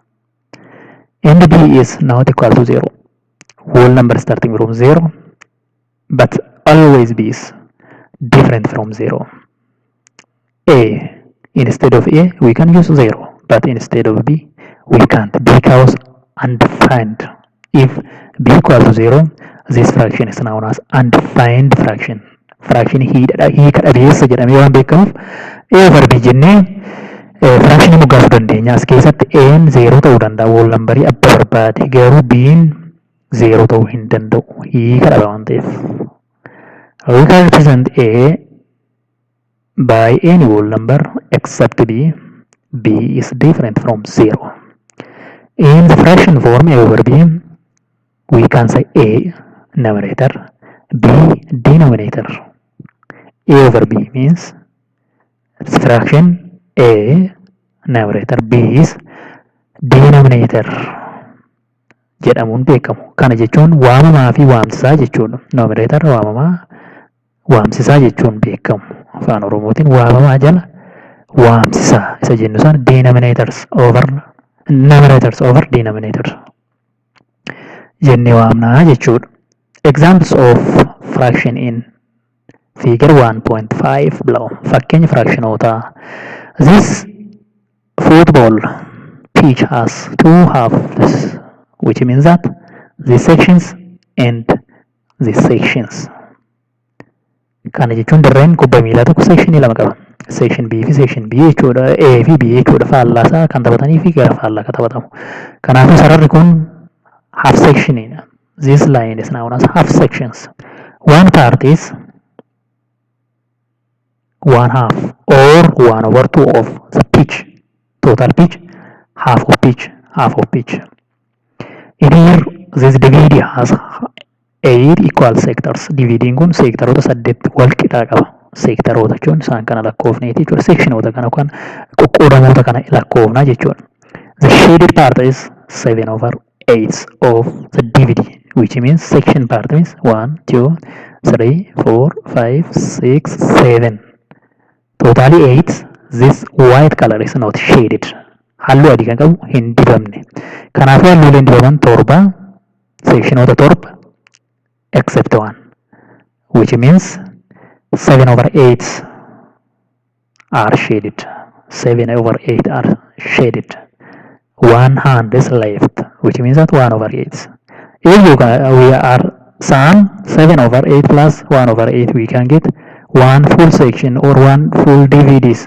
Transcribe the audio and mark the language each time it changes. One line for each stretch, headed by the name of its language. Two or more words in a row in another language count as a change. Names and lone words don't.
English: and b is not equal to 0, whole number starting from 0, but always b is different from 0. A, instead of a we can use 0, but instead of b we can't, because undefined. If b equal to 0, this fraction is known as undefined fraction.
Oromo: Fraction hiika dhabeessa jedhamee waan beekamuuf
English: a over b
Oromo: jennee fraction moggaasuu dandeenya. As keessatti a'n 0 ta'uu danda'a,
English: whole numberii
Oromo: abba barbaade, garuu b'n 0 ta'uu hin danda'u, hiika dhaba waan ta'eef.
English: We can represent a by any whole number except b. B is different from 0. In the fraction form a over b, we can say a numerator, b denominator. A over b means fraction a numerator, b is denominator
Oromo: jedhamuun beekamu. Kana jechuun waamamaa fi waamsisaa jechuudha. Numerator waamamaa, waamsisaa jechuun beekamu. Afaan Oromootiin waamamaa jala waamsisaa isa jennu sana
English: denominators over numerators over denominators
Oromo: jennee waamnaa jechuudha.
English: Examples of fraction in figure 1.5 below.
Oromo: Fakkeenya fractionootaa.
English: This football pitch has two halves, which means that these sections and these sections.
Oromo: Kana jechuun dirreen kubbaa miilaa tokko sectionii lama qaba. Section B fi section B jechuudha. A fi B jechuudha. Faallaasaa kan taphatanii fi gara faallaa kan taphatamu. Kanaafuu sararri kun
English: half sectionidha. This line is known as half sections. One part is 1/2 or 1/2 of the pitch. Total pitch, half of pitch, half of pitch. In here, this DVD has 8 equal sectors.
Oromo: DVD'n kun seektaroota 8 wal qixaa qaba. Seektaroota jechuun isaan kana lakkoofneeti jechuudha. Sectionoota kana yookaan qoqqoodamoota kana lakkoofnaa jechuudha.
English: The shaded part is 7/8 of the DVD, which means section part means 1, 2, 3, 4, 5, 6, 7. Totally 8. This white color is not shaded.
Oromo: Halluu adii kan qabu hin dibamne. Kanaafuu halluuleen dibaman torba, sectionoota torba
English: except one, which means 7/8 are shaded. 7/8 are shaded. One hand is left, which means that 1/8. If we are sum 7/8 plus 1/8, we can get one full section or one full DVDs.